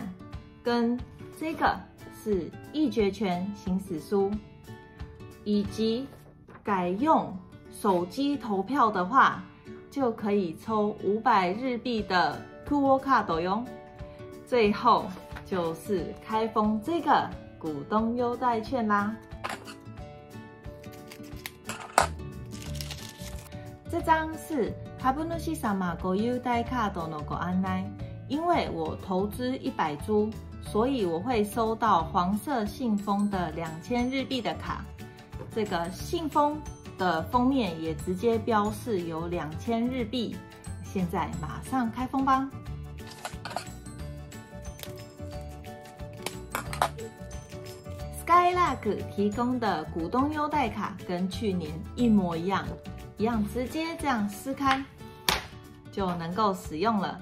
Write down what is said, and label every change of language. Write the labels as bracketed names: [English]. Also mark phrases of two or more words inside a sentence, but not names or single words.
[Chinese] 跟这个是议决权行使书，以及改用手机投票的话，就可以抽500日币的 QO 卡哟。最后就是开封这个股东优待券啦。这张是 [Japanese] 株主様ご優待カードのご案内。 [Chinese] 因为我投资100株，所以我会收到黄色信封的2000日币的卡。这个信封的封面也直接标示有2000日币。现在马上开封吧。Skylark 提供的股东优待卡跟去年一模一样，直接这样撕开就能够使用了。